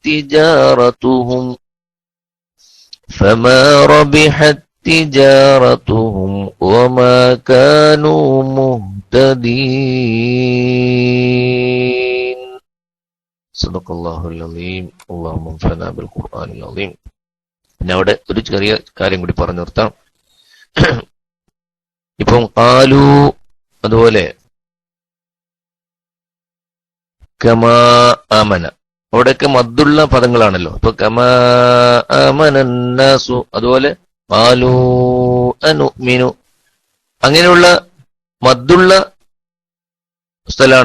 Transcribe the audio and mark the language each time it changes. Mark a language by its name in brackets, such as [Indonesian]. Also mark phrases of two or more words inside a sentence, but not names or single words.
[Arabic] تجارتهم وما كانوا مهتدين صدق الله العظيم اللهم انفعنا بالقرآن العظيم. [Malayalam] പിന്നെ അവിടെ ഒരു ചെറിയ കാര്യം കൂടി പറഞ്ഞു നിർത്താം. ഇപ്പം ഖാലു അതുപോലെ [Arabic] كما آمن [Malayalam] അവിടെയൊക്കെ മദ്ദുള്ള പദങ്ങളാണല്ലോ. ഇപ്പൊ [Arabic] كما آمن الناس [Malayalam] അതുപോലെ [Arabic] قالوا أنؤمن [Malayalam] അങ്ങനെയുള്ള മദ്ദുള്ള സ്ഥലമാണ്.